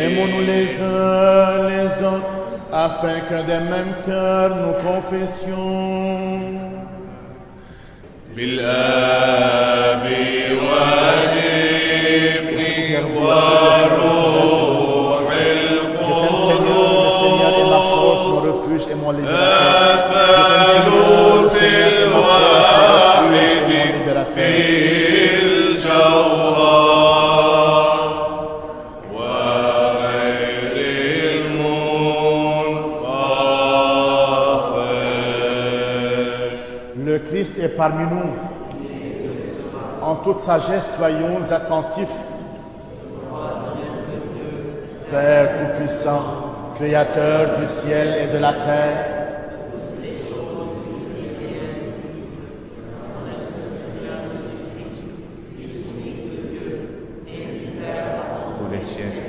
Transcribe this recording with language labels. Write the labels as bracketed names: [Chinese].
[French] Aimons-nous les uns les autres, afin qu'un des mêmes cœurs nous confessions. [Arabic] بالآب والابن والروح القدس [French] Seigneur est ma force, mon refuge et mon libérateur. [Arabic] الثالوث الواحد في الجوهر وغير المنفصل. [French] Le Christ est parmi nous. En toute sagesse, soyons attentifs. Père Tout-Puissant, Créateur du ciel et de la terre, pour les siècles.